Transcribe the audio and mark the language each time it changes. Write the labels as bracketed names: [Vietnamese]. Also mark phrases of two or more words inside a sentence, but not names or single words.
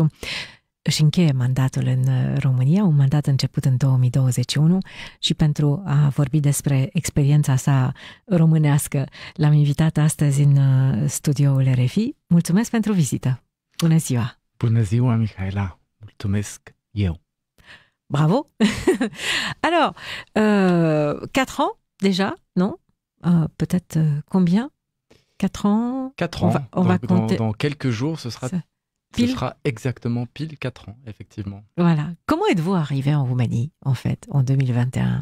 [Romanian] Își încheie mandatul în România, un mandat început în 2021 și pentru a vorbi despre experiența sa românească l-am invitat astăzi în studioul RFI. Mulțumesc pentru vizită! Bună ziua! Bună ziua, Mihaela! Mulțumesc eu! Bravo! [French] Alors, 4 ans déjà, non? Peut-être combien? 4 ans? 4 ans. On va compter. Dans quelques jours, ce sera exactement pile 4 ans, effectivement. Voilà. Comment êtes-vous arrivé en Roumanie, en fait, en 2021?